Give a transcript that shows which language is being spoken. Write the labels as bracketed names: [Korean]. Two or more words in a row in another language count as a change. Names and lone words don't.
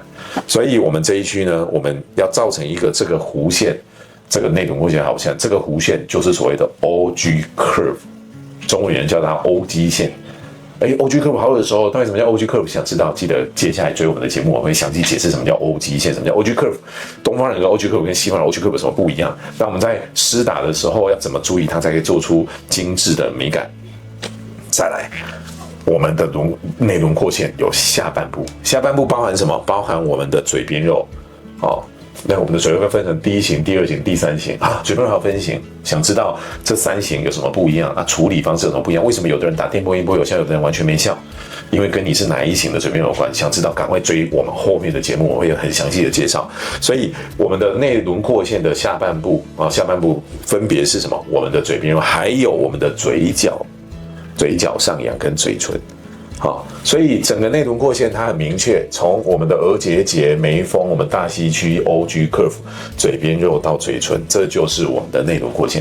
[Chinese] 所以我們這一區呢，我們要造成一個這個弧線，這個內輪廓線好像這個弧線就是所謂的 [English] OG curve， [Chinese] 中文人叫它 OG 線。 [English] OG curve [Chinese] 好有的時候，到底什麼叫 [English] OG curve？ [Chinese] 想知道記得接下來追我們的節目，我會詳細解釋什麼叫 OG 線，什麼叫 [English] OG curve。 [Chinese] 東方人的 [English] OG curve [Chinese] 跟西方人的 [English] OG curve [Chinese] 有什麼不一樣？那我們在施打的時候要怎麼注意，它才可以做出精緻的美感？再來。我們的內輪廓線有下半部，下半部包含什麼？包含我們的嘴邊肉，那我們的嘴邊肉分成第一型、第二型、第三型啊，嘴邊肉還有分型。想知道這三型有什麼不一樣啊？處理方式有什麼不一樣？為什麼有的人打電波音波有效，有的人完全沒效？因為跟你是哪一型的嘴邊肉有關。想知道，趕快追我們後面的節目，我會有很詳細的介紹。所以我們的內輪廓線的下半部啊，下半部分別是什麼？我們的嘴邊肉，還有我們的嘴角上揚跟嘴唇。好，所以整個內輪廓線它很明確，從我們的額結節、眉峰、我們大溪區、 [English] OG curve、 [Chinese] 嘴邊肉到嘴唇，這就是我們的內輪廓線。